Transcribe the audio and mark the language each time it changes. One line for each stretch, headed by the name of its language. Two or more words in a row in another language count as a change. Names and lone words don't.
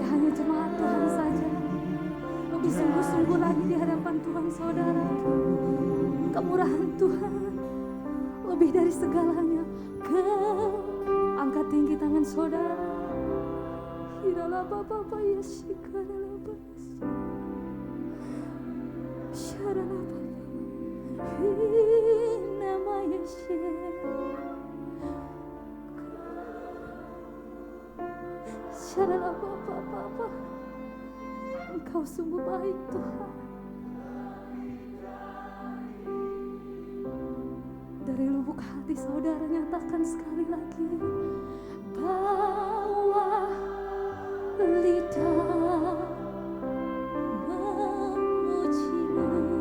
Indonesian: jemaat Tuhan saja. Lebih sungguh-sungguh lagi di hadapan Tuhan saudara. Kemurahan Tuhan lebih dari segalanya. Angkat tinggi tangan saudara. Hirala baba ya shikara bas. Sharala baba. Nama Yesus. Sharala baba. Engkau sungguh baik Tuhan. Dari lubuk hati saudara nyatakan sekali lagi. Bahwa lidah memuji-Mu.